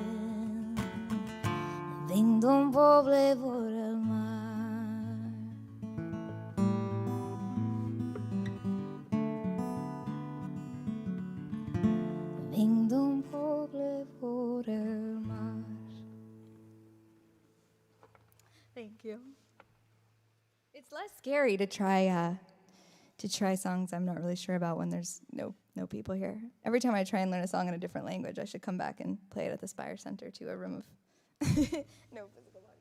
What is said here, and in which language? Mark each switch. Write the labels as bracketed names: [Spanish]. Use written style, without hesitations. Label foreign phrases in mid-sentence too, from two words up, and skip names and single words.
[Catalan] Vinc d'un poble vora el mar. Vinc d'un poble vora el mar. [English] Thank you. It's less scary to try songs I'm not really sure about when there's no people here. Every time I try and learn a song in a different language, I should come back and play it at the Spire Center to a room of no physical body.